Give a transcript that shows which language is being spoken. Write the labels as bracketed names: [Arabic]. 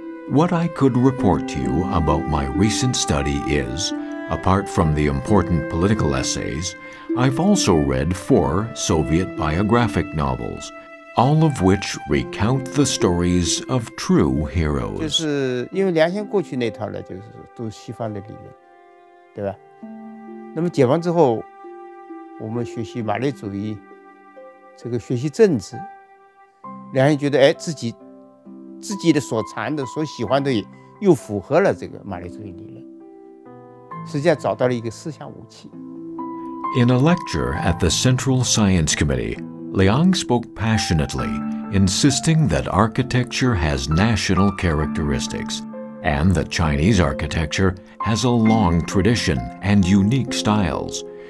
[English] What I could report to you about my recent study is, apart from the important political essays, I've also read 4 Soviet biographic novels, all of which recount the stories of true heroes. [Chinese] 就是因为梁先过去那套呢，就是都是西方的理论，对吧？那么解放之后，我们学习马列主义，这个学习政治，梁先觉得，哎，自己的所长的、所喜欢的又符合了这个马列主义理论，实际上找到了一个思想武器。 [English] In a lecture at the Central Science Committee, Liang spoke passionately, insisting that architecture has national characteristics and that Chinese architecture has a long tradition and unique styles.